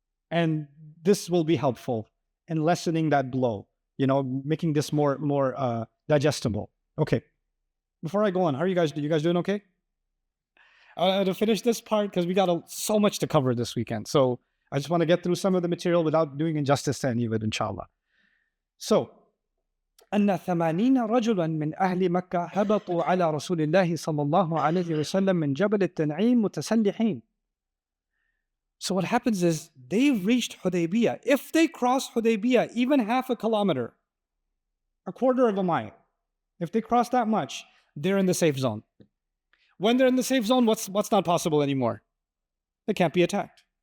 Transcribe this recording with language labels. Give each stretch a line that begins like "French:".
English: And this will be helpful in lessening that blow, making this more digestible. Okay. Before I go on, how are you guys doing okay? To finish this part, because we got so much to cover this weekend. So I just want to get through some of the material without doing injustice to any of it, inshallah.
Arabic: So, أن 80 رجلا من أهل مكة هبطوا على رسول الله صلى الله عليه وسلم من جبل التنعيم متسلحين.
English: So what happens is they've reached Hudaybiyah. If they cross Hudaybiyah even half a kilometer, a quarter of a mile, if they cross that much, they're in the safe zone. When they're in the safe zone, what's not possible anymore? They can't be attacked.